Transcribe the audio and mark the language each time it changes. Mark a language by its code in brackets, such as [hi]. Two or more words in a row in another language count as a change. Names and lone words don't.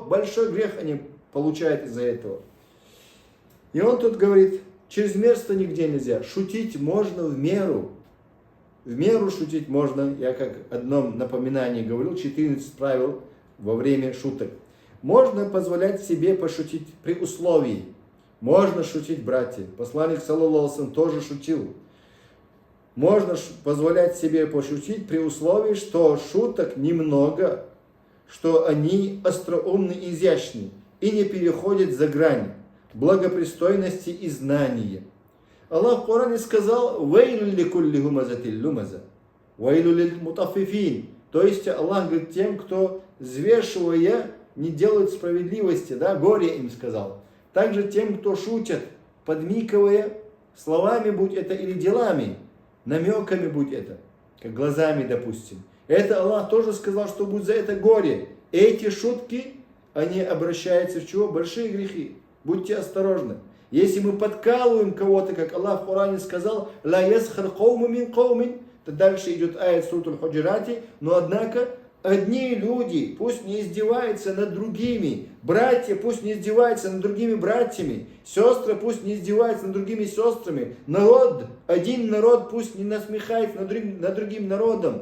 [ru] Большой грех они получают из-за этого. И он тут говорит, чрезмерство нигде нельзя. Шутить можно в меру. В меру шутить можно. Я как одном напоминании говорил, 14 правил во время шуток. Можно позволять себе пошутить при условии. Можно шутить, братья. Посланник, [ar] صلى الله عليه وسلم, [ru] тоже шутил. Можно позволять себе пошутить при условии, что шуток немного, что они остроумны и изящны и не переходят за грань благопристойности и знания. Аллах в Коране сказал: [ar] «ويل لكل همزة لمزة، ويل للمطففين». [ru] То есть Аллах говорит тем, кто, взвешивая, не делает справедливости, да, горе им сказал. Также тем, кто шутит, подмигивая словами, будь это или делами, намеками будь это, как глазами, допустим. Это Аллах тоже сказал, что будет за это горе. Эти шутки, они обращаются в чего? Большие грехи. Будьте осторожны. Если мы подкалываем кого-то, как Аллах в Коране сказал, [ar] «لا يسخر قوم من قوم», [ru] то дальше идет аят Сурат Аль-Худжурати, но однако одни люди пусть не издеваются над другими, братья пусть не издеваются над другими братьями, сестры пусть не издеваются над другими сестрами, народ, один народ пусть не насмехается над другим народом.